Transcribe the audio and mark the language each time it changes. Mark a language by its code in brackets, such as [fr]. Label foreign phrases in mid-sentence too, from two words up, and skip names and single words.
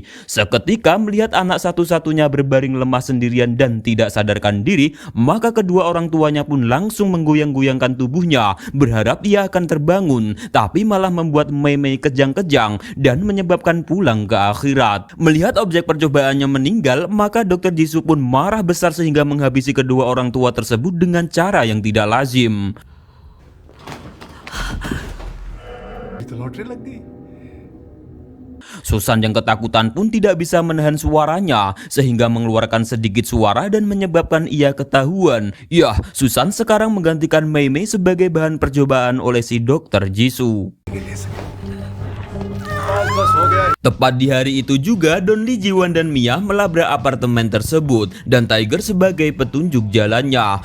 [id] Seketika melihat anak satu-satunya berbaring lemah sendirian dan tidak sadarkan diri, maka kedua orang tuanya pun langsung menggoyang-goyangkan tubuhnya berharap ia akan terbangun, tapi malah membuat Mei Mei kejang-kejang dan menyebabkan pulang ke akhirat. Melihat objek percobaannya meninggal, maka Dr. Jisoo pun marah besar sehingga menghabisi kedua orang tua tersebut dengan cara yang tidak lazim. [hi] तो लॉटरी लग गई। [id] Susan yang ketakutan pun tidak bisa menahan suaranya sehingga mengeluarkan sedikit suara dan menyebabkan ia ketahuan. Susan sekarang menggantikan Mei Mei sebagai bahan percobaan oleh si Dr. Jisoo. Tepat di hari itu juga Don Lee, Ji-won dan Mia melabrak apartemen tersebut dan Tiger sebagai petunjuk jalannya.